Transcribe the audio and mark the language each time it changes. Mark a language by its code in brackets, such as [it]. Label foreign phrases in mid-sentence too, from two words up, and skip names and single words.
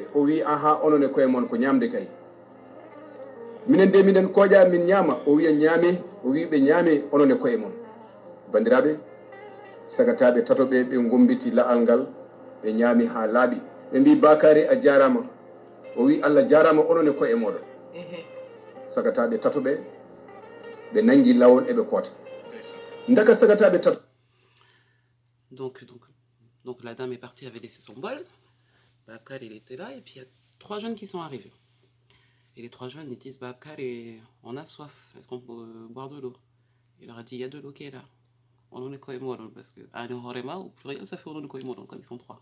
[ff] o wi aha onon e koye mon ko ñamde kay minen de minen koƴa min ñaama o wiya ñaame o wi ɓe ñaame onon e koye mon bandiraɓe sagataɓe tatoɓe ɓe gombiti la'al ngal ɓe ñaami ha laaɓi ɓe mbi Bakary a jarama o wi Allah jarama onon e koye moɗon sagataɓe tatoɓe ɓe nangi lawol eɓe koota ndaka sagataɓe tato. [fr] Donc la dame est partie, avait laissé son bol. Bakary, il était là, et puis il y a 3 jeunes qui sont arrivés. Et les 3 jeunes, ils disent Bakary, on a soif, est-ce qu'on peut boire de l'eau? Il leur a dit il y a de l'eau qui est là. [ff] On en est koimoron, [fr] parce que Ane Horema, au pluriel, ça fait [ff] on en est koimoron, [fr] comme ils sont 3.